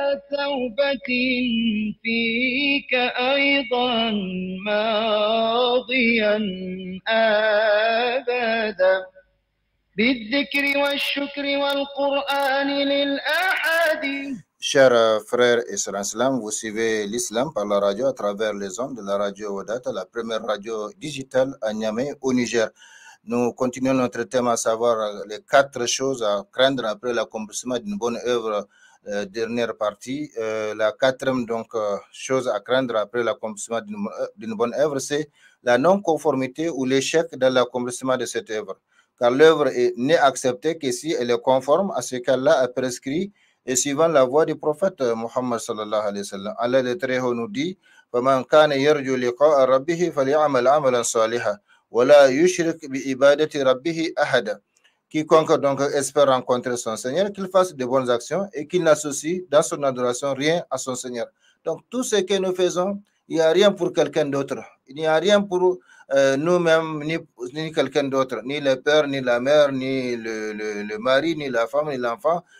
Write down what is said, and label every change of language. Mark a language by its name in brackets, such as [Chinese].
[Arabic] توبة فيك أيضا ماضيا أبدا بالذكر والشكر والقرآن للأحد. [French] Chers frères et sœurs en islam, vous suivez l'islam par la radio à travers les ondes de la radio Wadata, la première radio digitale à Niamey au Niger. Nous continuons notre thème à savoir les 4 choses à craindre après l'accomplissement d'une bonne œuvre, dernière partie. La 4e chose à craindre après l'accomplissement d'une bonne œuvre, c'est la non-conformité ou l'échec dans l'accomplissement de cette œuvre. Car l'œuvre n'est acceptée que si elle est conforme à ce qu'Allah a prescrit et suivant la voie du prophète Muhammad sallallahu alayhi wa sallam. Allah le Très Haut nous dit [Arabic] فَمَنْ كَانَ يَرْجُو لِقَاءَ رَبِّهِ فَلْيَعْمَلْ عَمَلًا صَالِحًا وَلَا يُشْرِكْ بِعِبَادَةِ رَبِّهِ أَحَدًا. [French] Quiconque donc espère rencontrer son Seigneur, qu'il fasse de bonnes actions et qu'il n'associe dans son adoration rien à son Seigneur. Donc tout ce que nous faisons, il n'y a rien pour quelqu'un d'autre. Il n'y a rien pour nous-mêmes, ni quelqu'un d'autre, ni le père, ni la mère, ni le mari, ni la femme, ni l'enfant.